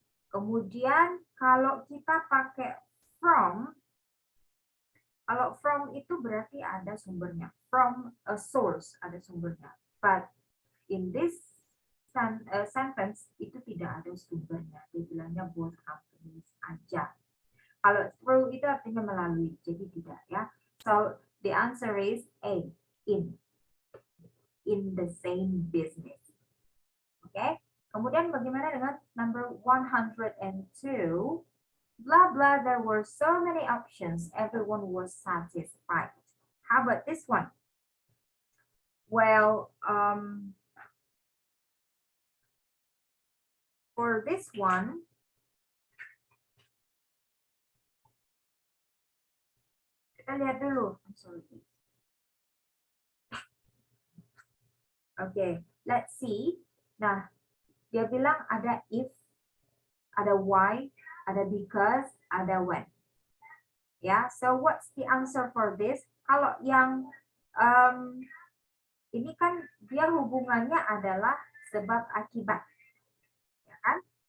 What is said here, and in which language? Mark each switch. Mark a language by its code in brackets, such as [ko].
[id] Kemudian kalau kita pakai from, kalau from itu berarti ada sumbernya. [en] From a source [id] ada sumbernya. [en] But in this sentence [id] itu tidak ada sumbernya. Dia bilangnya both companies aja. Kalau through itu artinya melalui, jadi tidak ya. [en] So the answer is A, in the same business. Oke. Okay? [id] Kemudian bagaimana dengan number 102? [en] Blah blah, there were so many options, everyone was satisfied. How about this one? Well, for this one, [id] kita lihat dulu. [en] I'm sorry. [id] Okay, let's see. Nah, dia bilang ada if, ada why, ada because, ada when. [en] Ya, so what's the answer for this? [id] Kalau yang ini kan dia hubungannya adalah sebab akibat, ya kan?